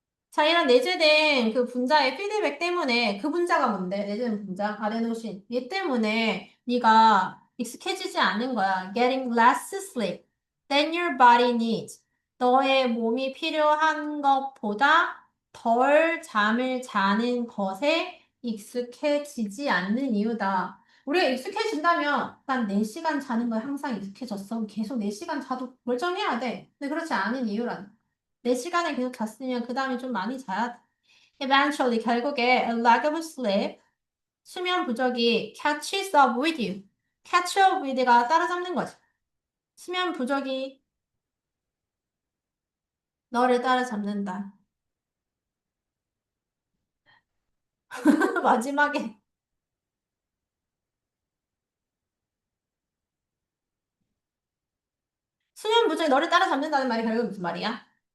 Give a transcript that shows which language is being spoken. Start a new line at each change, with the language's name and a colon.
Korean: 자, 이런 내재된 그 분자의 피드백 때문에 그 분자가 뭔데? 내재된 분자, 아데노신. 얘 때문에 네가 익숙해지지 않는 거야.
English: Getting less sleep than your body needs.
Korean: 너의 몸이 필요한 것보다 덜 잠을 자는 것에 익숙해지지 않는 이유다. 우리가 익숙해진다면 난 4시간 자는 거에 항상 익숙해졌어. 계속 4시간 자도 멀쩡해야 돼. 근데 그렇지 않은 이유란. 4시간을 계속 잤으면 그 다음에 좀 많이 자야 돼.
English: Eventually,
Korean: 결국에
English: a lack of sleep,
Korean: 수면 부족이
English: catches up with you. catch up with
Korean: 가 따라잡는 거지. 수면 부족이 너를 따라잡는다. 마지막에 수면 부족이 너를 따라잡는다는 말이 결국 무슨 말이야?